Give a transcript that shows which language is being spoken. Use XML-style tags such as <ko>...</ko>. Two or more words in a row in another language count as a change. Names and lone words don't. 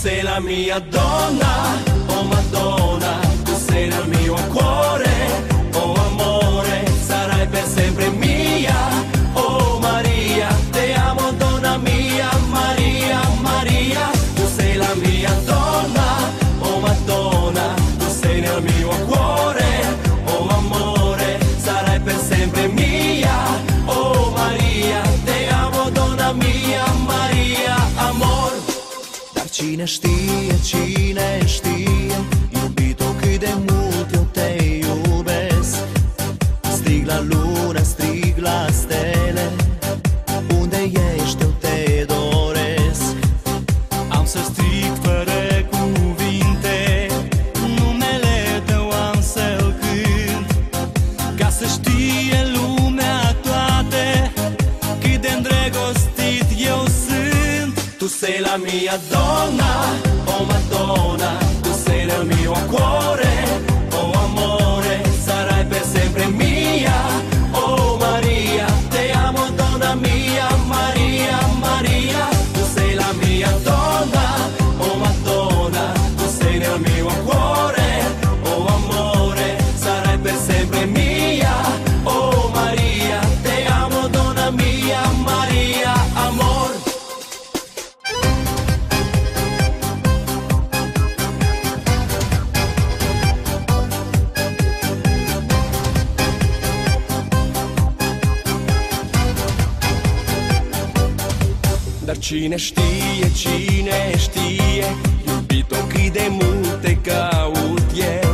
<it>la mia donna, oh Madonna, tu sei nel mio cuore, oh amore, sarai per sempre mia, oh Maria, te amo donna mia, Maria, Maria, tu sei la mia donna, oh Madonna, tu sei nel mio cuore, oh amore, sarai per sempre mia, oh Maria, te amo donna mia, Maria, amor.</it> <ro>Dar cine știe, cine știe, iubito, cât de mult eu te iubesc. Strig la lună, strig la stele, unde ești eu te doresc. Am să strig fără cuvinte, numele tău am să-l cânt, ca să știe lumea toate cât de îndrăgostit eu sunt.</ro> <it>Tu sei la mia donna, oh Madonna, tu sei nel mio cuore, oh amore, sarai per sempre mia, oh Maria, te amo donna mia, Maria, Maria, tu sei la mia donna, oh Madonna, tu sei nel mio cuore, oh amore, sarai per sempre mia, oh Maria, te amo donna mia, Maria, amor.</it> <ro>Dar cine știe, cine știe, iubito, cât de mult te caut eu.</ro>